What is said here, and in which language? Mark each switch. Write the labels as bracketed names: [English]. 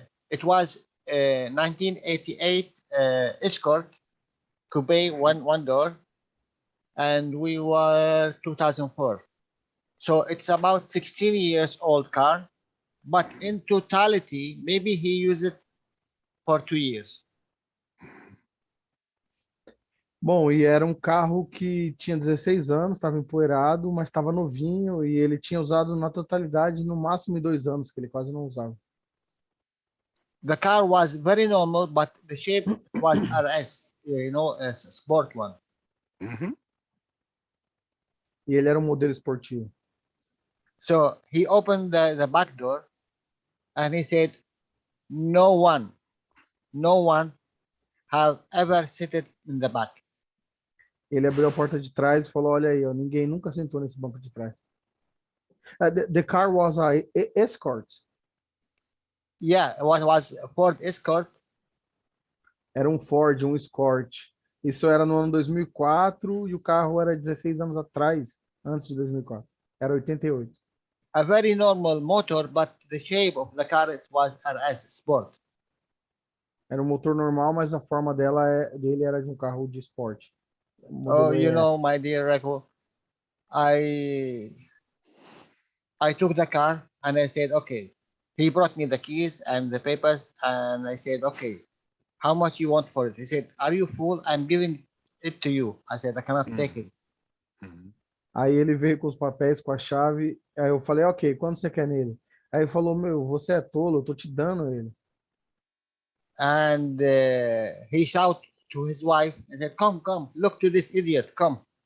[English] It was 1988 Escort, coupe, one door. And we were 2004. So it's about 16 years old car, but in totality, maybe he used it for 2 years. [Portuguese] Bom, e era um carro que tinha 16 anos, estava empoeirado, mas estava novinho, e ele tinha usado na totalidade no máximo em 2 anos, que ele quase não usava. [English] The car was very normal, but the shape was RS, a sport one. [Portuguese] E ele era um modelo esportivo. [English] So he opened the back door and he said, no one have ever seated in the back. [Portuguese] Ele abriu a porta de trás e falou, olha aí, ó, ninguém nunca sentou nesse banco de trás. [English] The car was a Escort. Yeah, it was a Ford Escort. [Portuguese] Era um Ford, um Escort. Isso era no ano 2004 e o carro era 16 anos atrás, antes de 2004. Era 88. [English] A very normal motor, but the shape of the car was RS Sport. [Portuguese] Era um motor normal, mas a forma dele era de um carro de esporte. [English] Oh, my dear Reko, I took the car and I said, okay. He brought me the keys and the papers, and I said, okay, how much you want for it? He said, are you fool? I'm giving it to you. I said, I cannot take it. [Portuguese] Aí ele veio com os papéis, com a chave. Aí eu falei, ok, quanto você quer nele? Aí ele falou, meu, você é tolo, eu tô te dando ele. [English] And he shouted to his wife and said, come, look to this idiot, come.